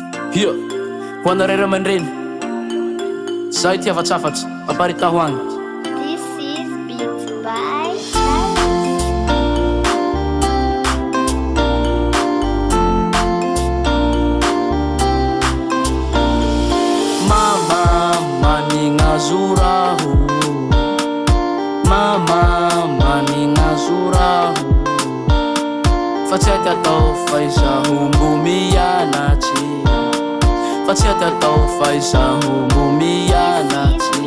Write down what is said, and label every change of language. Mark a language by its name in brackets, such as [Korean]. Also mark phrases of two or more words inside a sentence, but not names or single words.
[Malagasy] Hia, ho anareo ray aman-dreny, zaho itiavatsafatry, aparita ho agny. [English] This is Beat by [Malagasy] Mama manigna zoraho, mama manigna zoraho, fa tsy haty atao fa izaho mbo mianatsy, fa tsy haty atao fa izaho mbo mianatsy.